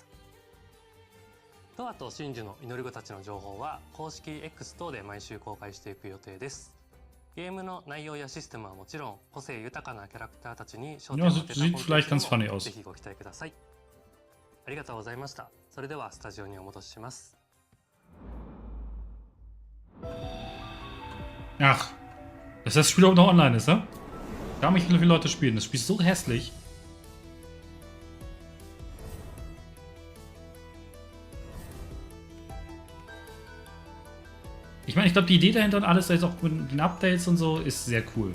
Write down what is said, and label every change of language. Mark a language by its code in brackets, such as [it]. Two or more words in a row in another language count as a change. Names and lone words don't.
[ja] トアと真珠の祈り子たちの情報は公式 X 等で毎週公開していく予定です。ゲームの内容やシステムはもちろん、個性豊かなキャラクターたちに焦点を当てたコンテンツにもぜひご期待ください。 ありがとうございました。それではスタジオにお戻しします。 [de] Ach, dass das Spiel auch noch online ist, ne? Da haben nicht viele Leute spielen. Das Spiel ist so hässlich. Ich meine, ich glaube, die Idee dahinter und alles, jetzt auch mit den Updates und so, ist sehr cool.